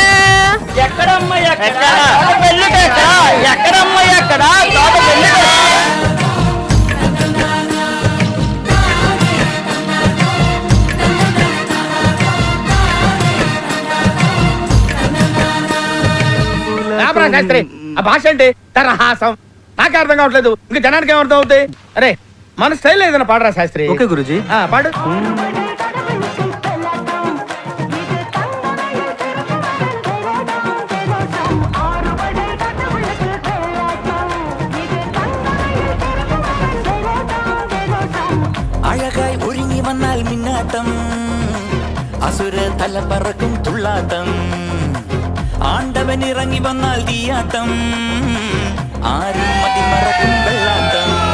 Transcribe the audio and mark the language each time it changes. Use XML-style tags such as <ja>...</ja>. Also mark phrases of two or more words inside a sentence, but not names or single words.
<te>ఎక్కడమ్మ ఎక్కడ పెళ్ళికి ఎక్కడ ఎక్కడమ్మ ఎక్కడ తోట పెళ్ళి శాస్త్రి ఆ భాష అంటే తరహాసం నాకే అర్థం కావట్లేదు ఇంకా జనానికి ఏమర్థం అవుతాయి అరే మన స్టైల్ ఏదైనా పాడరా శాస్త్రి ఓకే గురుజీ పాడు</te> <ta>அழகாய் ஒருங்கி வந்தால் மின்னாட்டம் அசுர தல பறக்கும் துள்ளாட்டம் ஆண்டவன் இறங்கி வந்தால் தீயாட்டம் ஆறு மதி மறக்கும் வெள்ளாட்டம்</ta>